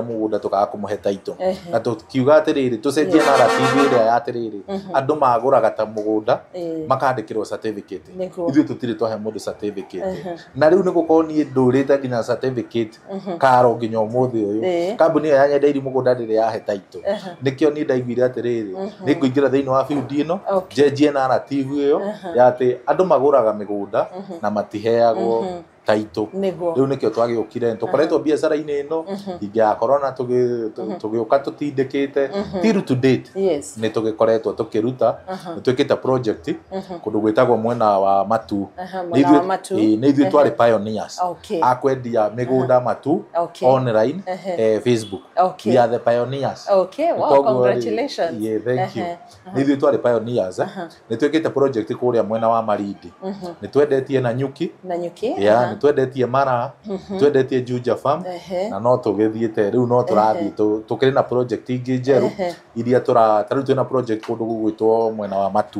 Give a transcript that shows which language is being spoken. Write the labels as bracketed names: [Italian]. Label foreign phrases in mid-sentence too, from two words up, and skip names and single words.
[Kikuyu] mugunda tukaga kumuhe title na tukiuga atiriri tucenjie narrative ria ya atiriri andu maguraga ta mugunda makandikirwo certificate ithu tutire twahe mundu certificate na riu ni gukorwo ni ndurite nginya certificate Karo nginya umuthi uyu kambuni ya nyendeiri mugunda riria yahe title nikio ni ndaiguire atiriri ni nguingira thiini wa field ino njenjie narrative iyo ya ati andu maguraga migunda na matiheagwo title. Riu nikio twagiukire tukoretwo biacara-ini ino ingia corona tugiuka tutindikite [English] till to date [Kikuyu] ni tugikoretwo tukiruta ni twikite project kundu gwitagwo mwena wa Matu ni ithu twari pioneers akwendia migunda Matu online Facebook. [English] We are the pioneers. Okay, wow, congratulations. Yeah, thank you. [Kikuyu] Ni ithu twari pioneers ni twikite project kuria mwena wa Marindi ni twendetie na nyuki yeah, twendetie Mara twendetie Juja Farm na no tugithiete riu no turathi tukiri na project ingi njeru iria tariu twina project kundu gugwitwo mwena wa Matu.